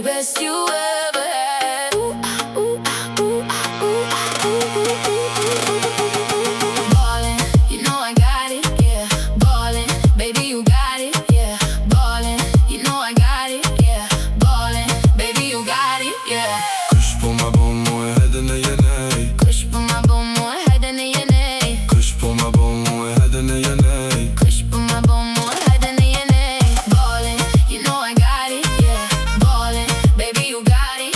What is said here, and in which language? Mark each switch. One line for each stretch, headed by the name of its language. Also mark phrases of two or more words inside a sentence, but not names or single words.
English: Best you ever had. Ooh, ooh, ooh, ooh, Ballin', you know I got it, yeah. Ballin', baby, you got it, yeah. Ballin', you know I got it, yeah. Ballin', baby, you got it, yeah.
Albanian: Kush po ma bo mu e hedën e jenej. Kush po ma bo mu e hedën e jenej. Kush po ma bo mu e hedën e jenej. Kush po ma bo mu e hedën e jenej.
English: Ballin', you know I got it, yeah. Ballin', baby, you got it.